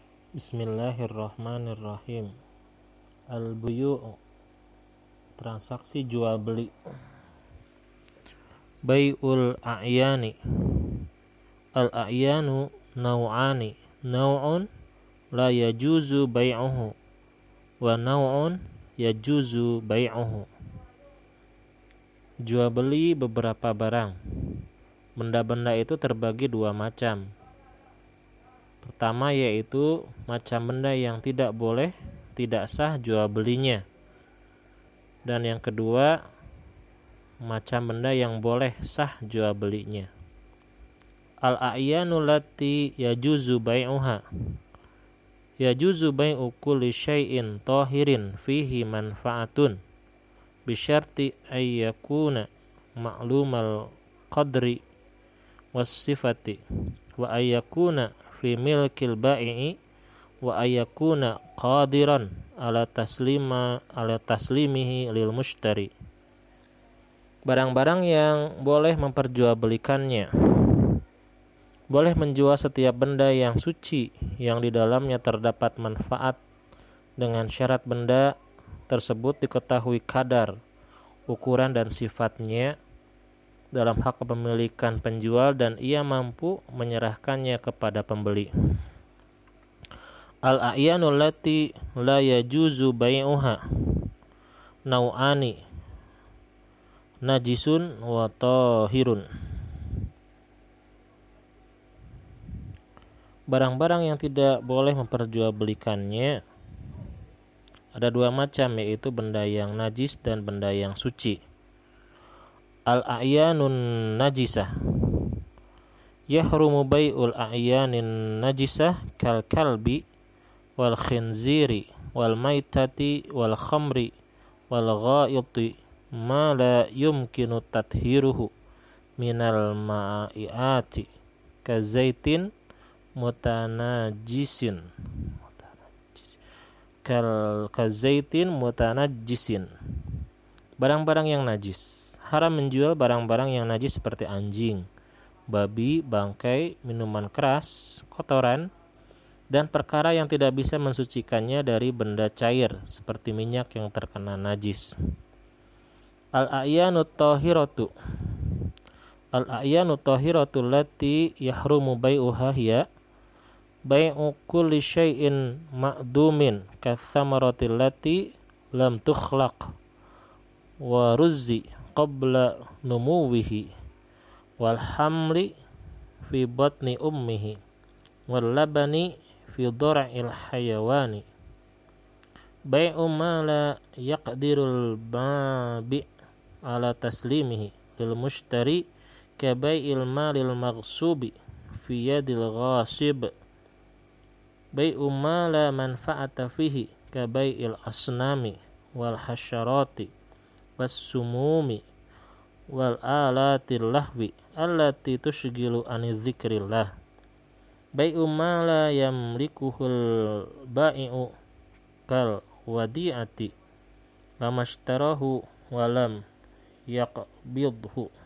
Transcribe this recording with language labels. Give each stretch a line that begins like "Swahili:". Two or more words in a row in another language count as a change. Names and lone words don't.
Arabic: بسم الله الرحمن الرحيم. البيوع',
Indonesian: transaksi jual beli.
Arabic: بيع الأعيان. الأعيان نوعان. نوع لا يجوز بيعه ونوع يجوز بيعه.
Indonesian: Jual beli beberapa barang. Benda-benda itu terbagi dua macam. Pertama yaitu macam benda yang tidak boleh, tidak sah jual belinya. Dan yang kedua, macam benda yang boleh sah jual belinya.
Arabic: الأعيان التي يجوز بيعها. يجوز بيع كل شيء طاهر فيه منفعة بشرط أن يكون معلوم القدر والصفة وأن يكون في ملك البائع وأن يكون قادرا على تسليمه للمشتري.
Indonesian: Barang-barang yang boleh memperjualbelikannya. Boleh menjual setiap benda yang suci yang di dalamnya terdapat manfaat dengan syarat benda tersebut diketahui kadar, ukuran dan sifatnya dalam hak kepemilikan penjual dan ia mampu menyerahkannya kepada pembeli.
Arabic: الأعيان التي لا يجوز بيعها نوعان نجس وطاهر.
Indonesian: Barang-barang yang tidak boleh memperjualbelikannya ada dua macam, yaitu benda yang najis dan benda yang suci.
Arabic: الأعيان النجسة. يحرم بيع الأعيان النجسة كالكلب والخنزير والميتة والخمر والغائط ما لا يمكن تطهيره من المائعات كزيت متنجس كزيت متنجس.
Indonesian: Barang-barang yang najis. Haram menjual barang-barang yang najis seperti anjing, babi, bangkai, minuman keras, kotoran, dan perkara yang tidak bisa mensucikannya dari benda cair seperti minyak yang terkena najis.
Arabic: الأعيان الطاهرة. الأعيان الطاهرة التي يحرم بيعها هي بيع كل شيء معدوم كالثمرة التي لم تخلق والزرع قبل نموه والحمل في بطن أمه واللبن في ضرع الحيوان. بيع ما لا يقدر البائع على تسليمه للمشتري كبيع المال المغصوب في يد الغاصب. بيع ما لا منفعة فيه كبيع الأصنام والحشرات والسموم وآلات اللهو التي تشغل عن ذكر الله. بيع ما لا يملكه البائع كالوديعة لما اشتراه ولم يقبضه.